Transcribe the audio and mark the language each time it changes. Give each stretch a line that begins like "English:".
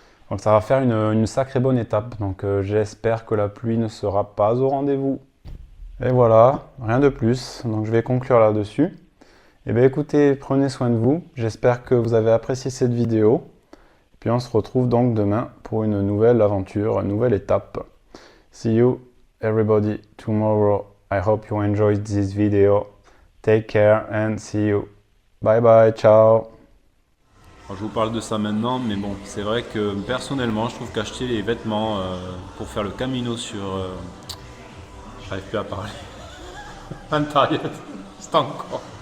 French: Donc ça va faire une sacrée bonne étape, donc j'espère que la pluie ne sera pas au rendez-vous. Et voilà, rien de plus, donc je vais conclure là-dessus. Et bien écoutez, prenez soin de vous, j'espère que vous avez apprécié cette vidéo. Puis on se retrouve donc demain pour une nouvelle aventure, une nouvelle étape.
English: See you everybody tomorrow. I hope you enjoyed this video. Take care and see you. Bye bye, ciao.
French: Alors, je vous parle de ça maintenant, mais bon, c'est vrai que personnellement, je trouve qu'acheter les vêtements pour faire le camino sur... J'arrive plus à parler. Antariet, c'est encore...